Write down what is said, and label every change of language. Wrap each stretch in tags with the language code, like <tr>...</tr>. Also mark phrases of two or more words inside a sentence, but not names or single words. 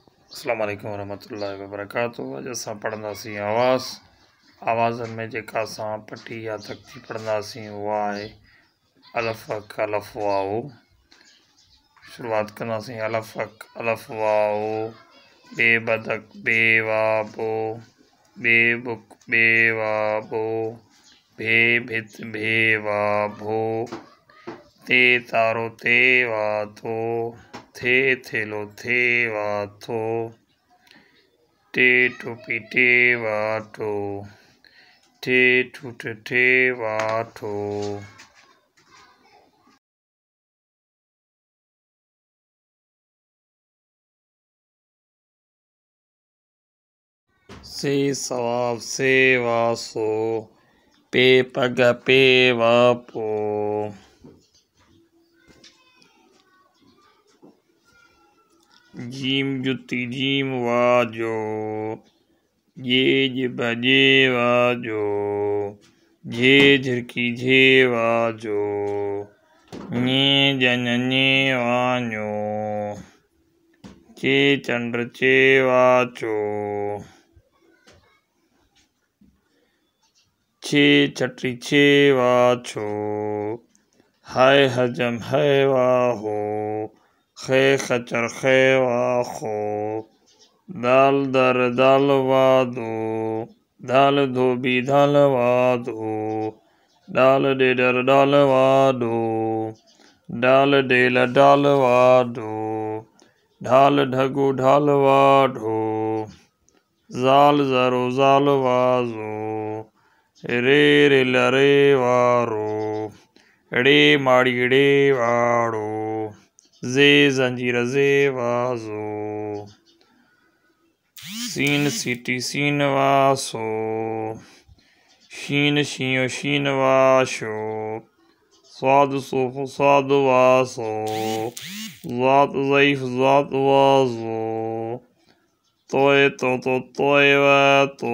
<ar>السلام عليكم ورحمة الله وبركاته.</ar> <sd>अॼु असां पढ़ंदासीं आवाज़नि में जेका असां पटी या तख्ती पढ़ंदासीं उहा आहे अलफ़ अक अलफ़ वाओ। शुरूआत कंदासीं अलफ़ अक अलफ़ वाओ। बे बदक बे वा बो। बे बुक बे वा बो। भे भित भे वा भो। ते तारो ते वा थो। थे थेलो थे वा थो। टे टोपी टे वा टो। ठे ठूठ ठे वा ठो। से सवाब से वा सो। पे पग पे वा पो। जीम जुती जीम वाजो। जे जिब जे वाजो। झे झिरकी झे वाजो। ञे जन ञे वाञो। चे चंड चे वाचो। छे छठी छे वाछो। हाय हजम है वाहो। खे खचर खे वाखो। दाल दर दाल वादो। दाल धोबी दाल वादो। डाल डेडर डाल वादो। डाल डेल डाल वादो। ढाल ढगो ढाल वाढो। ज़ाल ज़रो ज़ाल वाज़ो। रे रेल रे वारो। रे माड़ी रे वाड़ो। जे जंजीर जे वाज़ो। सीन सीटी सीन वासो। शीन शीयो शीन वाशो। स्वाद सोफ स्वाद वासो। ज़ात ज़ईफ ज़ात वाज़ो। तोय तो तोय वातो।</sd>